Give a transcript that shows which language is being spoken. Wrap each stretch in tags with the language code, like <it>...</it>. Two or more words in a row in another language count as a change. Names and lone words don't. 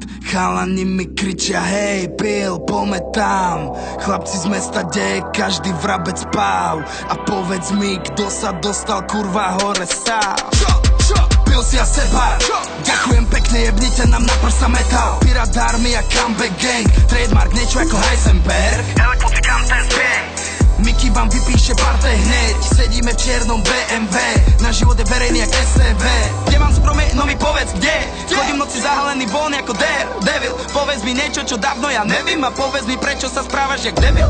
<sk>Chalani mi kričia hej Bill, poďme tam. Chlapci z mesta deje, každý vrabec páv. A povedz mi, kto sa dostal kurva hore sám. Pil si a seba, ďakujem pekne, jebnite nám na prsa metal. Pirát Army a</sk> <en>comeback gang,</en> <sk>trademark niečo ako Heisenberg. Elektrifikám ten zbieg, Mickey vám vypíše parte hneď. Sedíme v čiernom BMW, na život je verejný jak STV. Kde mám zbroj, no mi povedz kde. Chodím noci zahalený von ako Devil. Povedz mi niečo, čo dávno ja nevím. A povedz mi, prečo sa správaš jak debil.</sk>